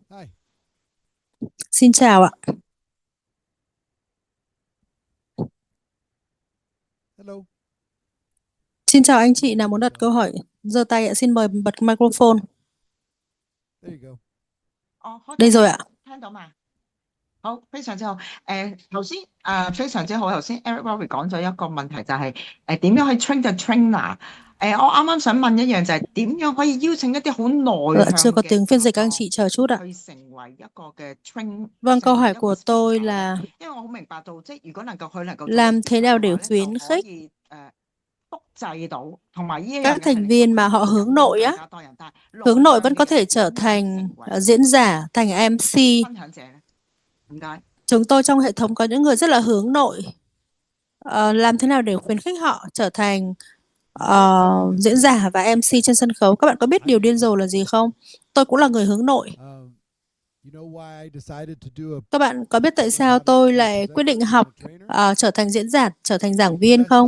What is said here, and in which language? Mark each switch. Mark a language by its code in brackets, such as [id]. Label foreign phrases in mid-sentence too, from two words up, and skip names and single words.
[vi] Xin chào ạ. Xin chào anh chị nào muốn đặt câu hỏi, giơ tay ạ. Xin mời bật microphone. Đây rồi ạ. [yue] 好，非常之好。頭先非常之好。頭先 Eric Roberts 講咗一個問題，就係點樣去 [en] train the trainer。 [yue] 我啱啱想問一樣就係點樣可以邀請一啲好內向 [vi] Chưa có tiếng phiên dịch, anh chị chờ chút ạ. [yue] 去成為一個嘅 train。 [vi] Vâng, câu hỏi của tôi là [yue] 因為我好明白到，即係如果能夠佢能夠 [vi] làm thế nào để khuyến khích [yue] 複製到，同埋呢一樣 [vi] các thành viên mà họ hướng nội á, hướng nội vẫn có thể trở thành diễn giả, thành MC. [yue] 分享者咧，點解？ [vi] Chúng tôi trong hệ thống có những người rất là hướng nội. Làm thế nào để khuyến khích họ trở thành diễn giả và MC trên sân khấu? Các bạn có biết điều điên rồ là gì không? Tôi cũng là người hướng nội. Các bạn có biết tại sao tôi lại quyết định học trở thành diễn giả, trở thành giảng viên không?